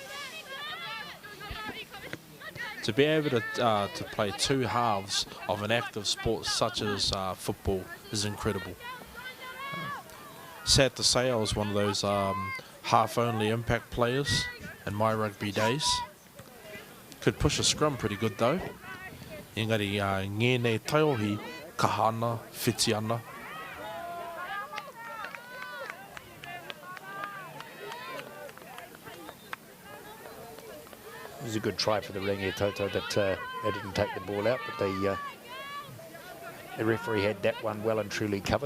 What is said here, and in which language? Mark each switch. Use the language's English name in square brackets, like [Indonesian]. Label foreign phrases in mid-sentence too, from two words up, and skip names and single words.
[English] To be able to play 2 halves of an active sport such as football is incredible. Sad to say, I was one of those half-only impact players in my rugby days. Could push a scrum pretty good though. [Māori] Engari ngēnei taiohi, kahana, whiti ana. [English] It was a good try for the Rangitoto that they didn't take the ball out, but the referee had that one well and truly covered.